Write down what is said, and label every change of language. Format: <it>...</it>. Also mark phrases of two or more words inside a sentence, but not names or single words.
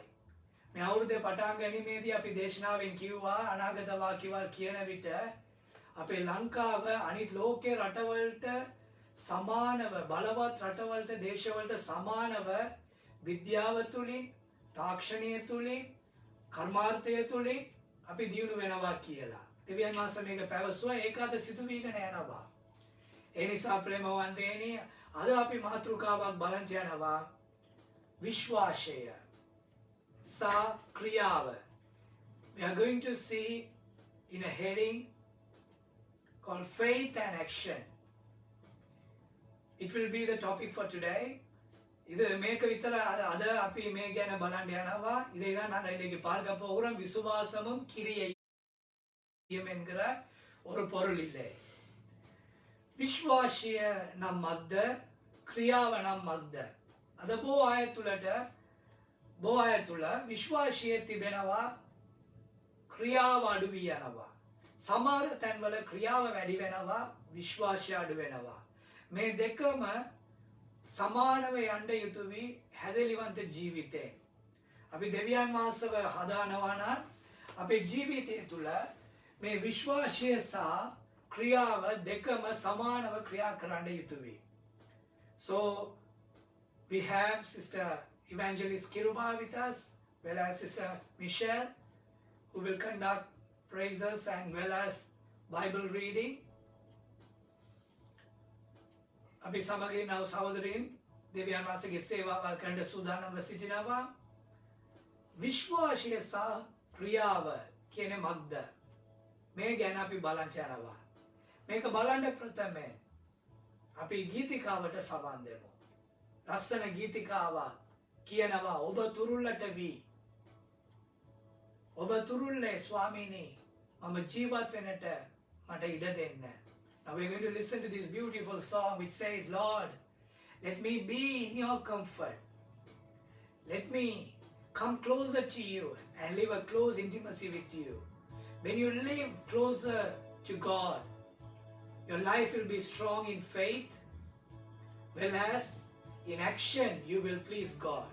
<si>මේ අවුරුද්දේ පටන් ගැනීමේදී අපි දේශනාවෙන් කිව්වා අනාගත වාක්‍යවල කියන විට අපේ ලංකාව අනිත් ලෝකේ රටවලට සමානව බලවත් රටවලට දේශවලට සමානව විද්‍යාව තුලින් තාක්ෂණය තුලින් කර්මාර්ථය තුලින් අපි දියුණු වෙනවා කියලා. දෙවියන් වහන්සේ මේක පැවසුවා. ඒක අද සිදු වීගෙන යනවා. ඒ නිසා ප්‍රේමවන්තයනි අද අපි මාතෘකාවක් බලන්න යනවා විශ්වාසය සහ ක්‍රියාව.</si> <en>We are going to see in a heading called faith and action. It will be the topic for today.</en> <si>இது මේක විතර අද අපි මේ ගැන බලන්න යනවා.</si> <ta>இதைதான் நான் இன்னைக்கு பார்க்க போகிறோம். விசுவாசமும் கிரியையும் என்கிற ஒரு பொருள் இல்லை.</ta> <si>විශ්වාසය නම් මක්ද ක්‍රියාව නම් මක්ද? අද බොහෝ අය තුළ විශ්වාසය තිබෙනවා ක්‍රියාව අඩු වී යනවා. සමහර තැන්වල ක්‍රියාව වැඩි වෙනවා විශ්වාසය අඩු වෙනවා. මේ දෙකම සමානව යන්න යුතුයි හැදලිවන්ත ජීවිතේ. අපි දෙවියන් වහන්සේව හදානවා නම් අපේ ජීවිතය තුළ මේ විශ්වාසය සහ ක්‍රියාව දෙකම සමානව ක්‍රියා කරන්න යුතුයි.</si> <en>So we have Sister Evangelist Kiruba with us, well as Sister Michelle, who will conduct praises and well as Bible reading.</en> <si>අපි සමගින් ආව සහෝදරයන් දෙවියන් වහන්සේගේ සේවාවල් කරන්න සූදානම්ව සිටිනවා. විශ්වාසය සහ ක්‍රියාව කියන්නේ මොකක්ද? මේ ගැන අපි බලන්න යනවා. මේක බලන්න ප්‍රථමයෙන් අපි ගීතිකාවට සම්බන්ධ වෙමු. ලස්සන ගීතිකාවක් කියනවා ඔබ තුරුල්ලට වී ඔබ තුරුල්ලේ ස්වාමීනි මම ජීවත් වෙන්නට මට ඉඩ දෙන්න.</si> <en>Now we're going to listen to this beautiful song which says, Lord, let me be in your comfort. Let me come closer to you and live a close intimacy with you. When you live closer to God, your life will be strong in faith, whereas in action you will please God.</en>